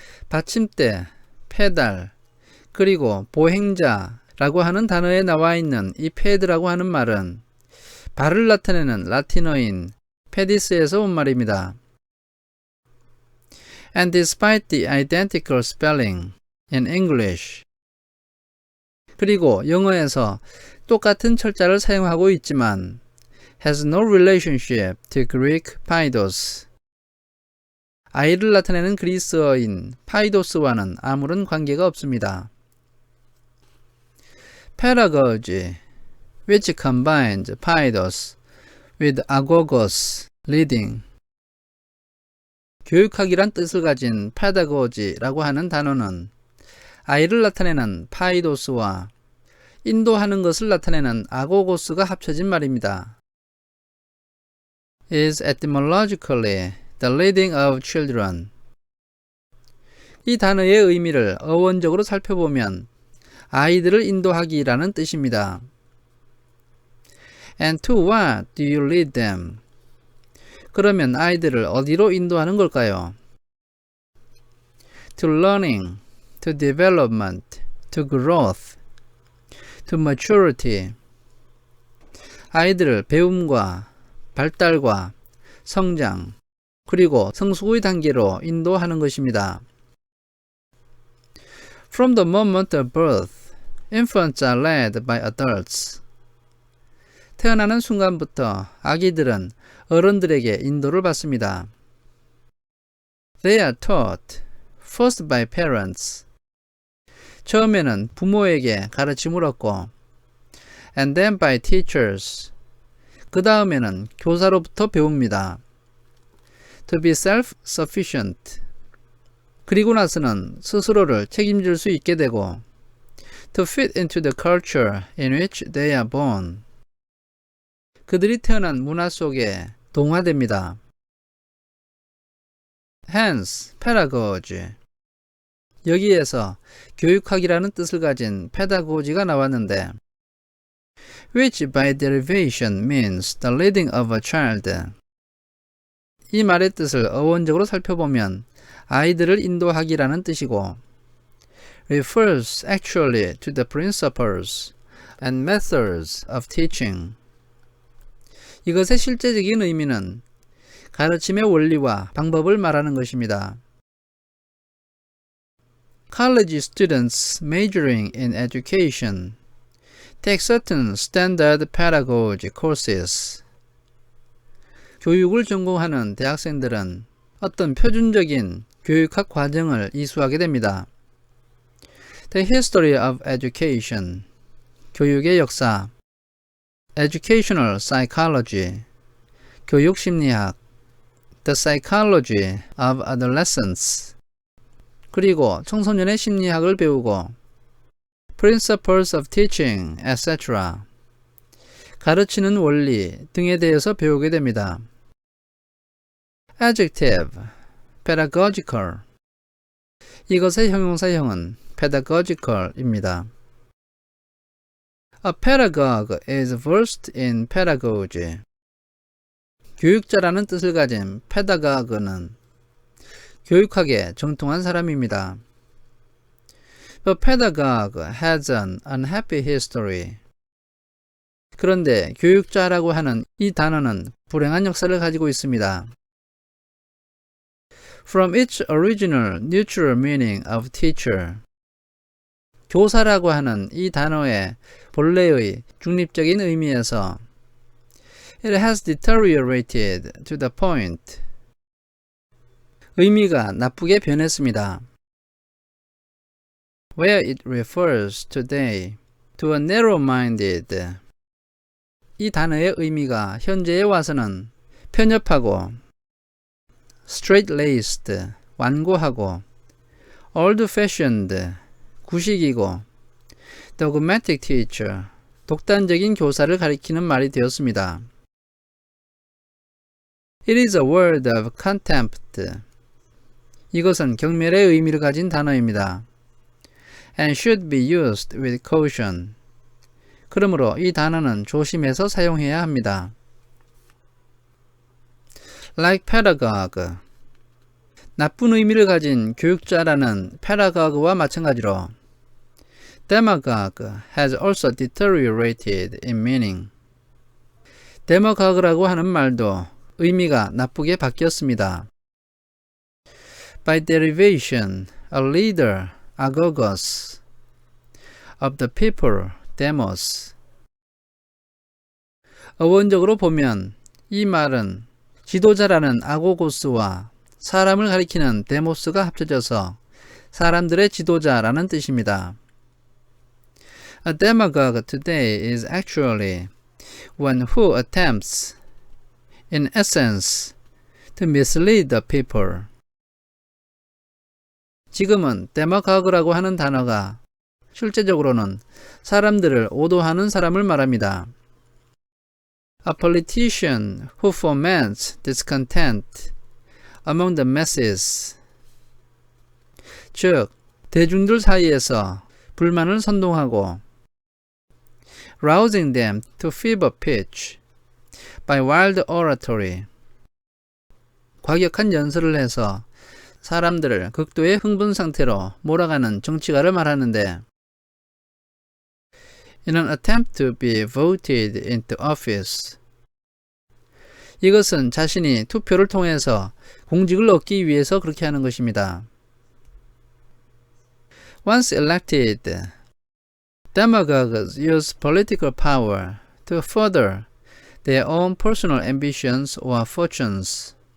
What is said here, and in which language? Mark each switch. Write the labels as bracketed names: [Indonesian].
[Korean] 받침대, 페달, 그리고 보행자라고 하는 단어에 나와 있는 이 패드라고 하는 말은 발을 나타내는 라틴어인 페디스에서 온 말입니다. [English] And despite the identical spelling in English, [Korean] 그리고 영어에서 똑같은 철자를 사용하고 있지만 [English] has no relationship to Greek paidos. [Korean] 아이를 나타내는 그리스어인 파이도스와는 아무런 관계가 없습니다. [English] Pedagogy, which combines paidos with agogos, leading. [Korean] 교육학이란 뜻을 가진 pedagogy라고 하는 단어는 아이를 나타내는 파이도스와 인도하는 것을 나타내는 아고고스가 합쳐진 말입니다. [English] Is etymologically the leading of children. [Korean] 이 단어의 의미를 어원적으로 살펴보면 아이들을 인도하기라는 뜻입니다. [English] And to what do you lead them? [Korean] 그러면 아이들을 어디로 인도하는 걸까요? [English] To learning, to development, to growth, to maturity. [Korean] 아이들을 배움과 발달과 성장, 그리고 성숙의 단계로 인도하는 것입니다. [English] From the moment of birth, infants are led by adults. [Korean] 태어나는 순간부터 아기들은 어른들에게 인도를 받습니다. [English] They are taught, first by parents. [Korean] 처음에는 부모에게 가르침을 얻고, [English] and then by teachers. [Korean] 그 다음에는 교사로부터 배웁니다. [English] To be self-sufficient. [Korean] 그리고 나서는 스스로를 책임질 수 있게 되고, [English] to fit into the culture in which they are born. [Korean] 그들이 태어난 문화 속에 동화됩니다. [English] Hence, pedagogy. [Korean] 여기에서 교육학이라는 뜻을 가진 pedagogy가 나왔는데, [English] which by derivation means the leading of a child. [Korean] 이 말의 뜻을 어원적으로 살펴보면 아이들을 인도하기라는 뜻이고, [English] refers actually to the principles and methods of teaching. [Korean] 이것의 실제적인 의미는 가르침의 원리와 방법을 말하는 것입니다. [English] College students majoring in education take certain standard pedagogy courses. [Korean] 교육을 전공하는 대학생들은 어떤 표준적인 교육학 과정을 이수하게 됩니다. [English] The history of education. [Korean] 교육의 역사. [English] Educational psychology. [Korean] 교육 심리학. [English] The psychology of adolescence. [Korean] 그리고 청소년의 심리학을 배우고 [English] Principles of teaching, etc. [Korean] 가르치는 원리 등에 대해서 배우게 됩니다. [English] Adjective, pedagogical. [Korean] 이것의 형용사형은 pedagogical입니다. [English] A pedagogue is versed in pedagogy. [Korean] 교육자라는 뜻을 가진 pedagogue는 교육학에 정통한 사람입니다. [English] The pedagogue has an unhappy history. [Korean] 그런데 교육자라고 하는 이 단어는 불행한 역사를 가지고 있습니다. [English] From its original neutral meaning of teacher. [Korean] 교사라고 하는 이 단어의 본래의 중립적인 의미에서 [English] It has deteriorated to the point. [Korean] 의미가 나쁘게 변했습니다. [English] Where it refers today to a narrow-minded. [Korean] 이 단어의 의미가 현재에 와서는 편협하고 [English] straight-laced, [Korean] 완고하고 [English] old-fashioned, [Korean] 구식이고 [English] dogmatic teacher, [Korean] 독단적인 교사를 가리키는 말이 되었습니다. [English] It is a word of contempt. [Korean] 이것은 경멸의 의미를 가진 단어입니다. [English] And should be used with caution. [Korean] 그러므로 이 단어는 조심해서 사용해야 합니다. [English] Like pedagogue. [Korean] 나쁜 의미를 가진 교육자라는 pedagogue와 마찬가지로 [English] demagogue has also deteriorated in meaning. [Korean] demagogue라고 하는 말도 의미가 나쁘게 바뀌었습니다. [English] By derivation, a leader, agogos, of the people, demos. [Korean] 어원적으로 보면 이 말은 지도자라는 아고고스와 사람을 가리키는 데모스가 합쳐져서 사람들의 지도자라는 뜻입니다. [English] A demagogue today is actually one who attempts, in essence, to mislead the people. [Korean] 지금은 demagogue라고 하는 단어가 실제적으로는 사람들을 오도하는 사람을 말합니다. [English] A politician who foments discontent among the masses. [Korean] 즉, 대중들 사이에서 불만을 선동하고 [English] rousing them to fever pitch by wild oratory. [Korean] 과격한 연설을 해서 사람들을 극도의 흥분 상태로 몰아가는 정치가를 말하는데 [English] in an attempt to be voted into office. [Korean] 이것은 자신이 투표를 통해서 공직을 얻기 위해서 그렇게 하는 것입니다. [English] Once elected, demagogues use political power to further their own personal ambitions or fortunes.